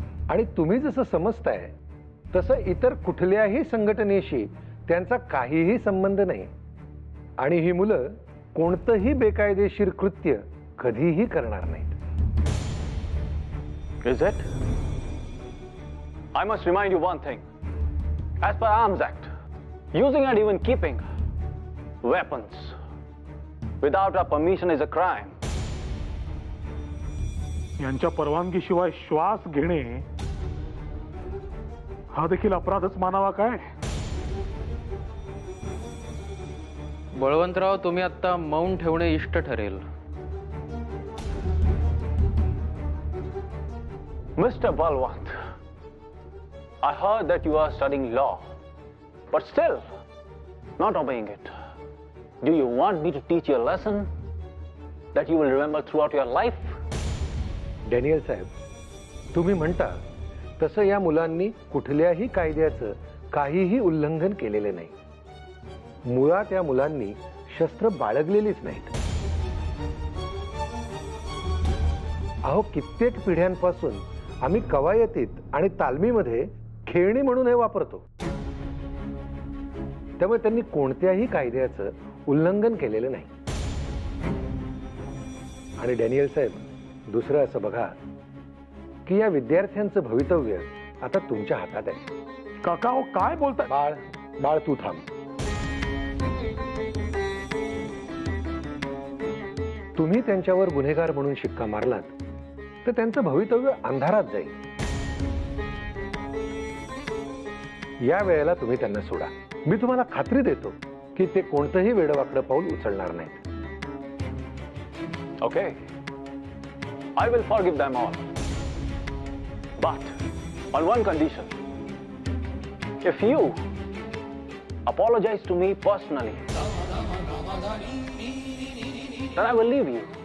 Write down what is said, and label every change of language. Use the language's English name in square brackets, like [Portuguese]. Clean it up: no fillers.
[Marathi] आणि तुम्ही जसं समजताय तसं इतर कुठल्याही संघटनेशी त्यांचा काहीही संबंध नाही. आणि ही मुलं कोणतंही बेकायदेशीर कृत्य कधीही करणार नाहीत. [English] Is it? I must remind you one thing. As per Arms Act, using and even keeping weapons without our permission is a crime. [Marathi] यांच्या परवानगीशिवाय श्वास घेणे हा देखील अपराधच मानावा काय? बळवंतराव, तुम्ही आता मौन ठेवणे इष्ट ठरेल. [English] Mr. Balwant, I heard that you are studying law, but still not obeying it. Do you want me to teach you a lesson that you will remember throughout your life? [Marathi] Daniel साहेब, तुम्ही म्हणता तसं या मुलांनी कुठल्याही कायद्याचं काहीही उल्लंघन केलेले नाही. मुळात या मुलांनी शस्त्र बाळगलेलीच नाहीत. अहो, कित्येक पिढ्यांपासून आम्ही कवायतीत आणि तालमीमध्ये खेळणी म्हणून हे वापरतो. त्यामुळे त्यांनी कोणत्याही कायद्याचं उल्लंघन केलेलं नाही. आणि डॅनियल साहेब, दुसरं असं बघा की या विद्यार्थ्यांचं भवितव्य आता तुमच्या हातात आहे. काका हो काय बोलताय? बाळ बाळ तू थांब. तुम्ही त्यांच्यावर गुन्हेगार म्हणून शिक्का मारलात तर त्यांचं भवितव्य अंधारात जाईल. या वेळेला तुम्ही त्यांना सोडा. मी तुम्हाला खात्री देतो की ते कोणतंही वेडवाकडं पाऊल उचलणार नाहीत. [English] Okay, I will forgive them all. But on one condition. If you apologize to me personally, then I will leave you.